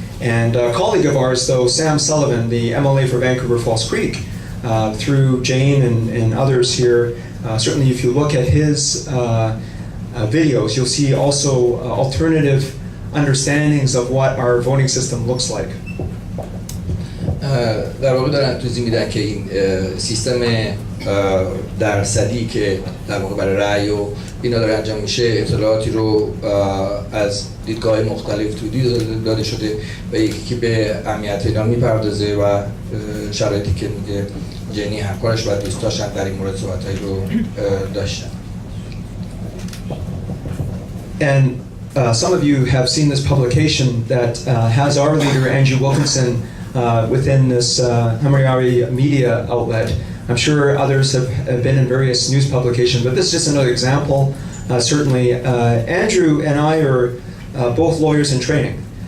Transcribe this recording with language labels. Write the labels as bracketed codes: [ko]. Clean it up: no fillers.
[en] And a colleague of ours, though, Sam Sullivan, the MLA for Vancouver Falls Creek, through Jane and others here, certainly if you look at his videos, you'll see also alternative understandings of what our voting system looks like. [fa] در واقع دارن توضیح میدن که این سیستم درصدی که در واقع برای رأی و اینا داره انجام میشه اطلاعاتی رو از دیدگاه مختلف توضیح داده شده و یکی که به اهمیت اینا میپردازه و شرایطی که میگه جنی همکارش و دوستاش هم در این مورد صحبتایی رو داشتن. [en] And some of you have seen this publication that has our leader Andrew Wilkinson within this Hamariari media outlet. I'm sure others have been in various news publications, but this is just another example. Certainly, Andrew and I are both lawyers in training.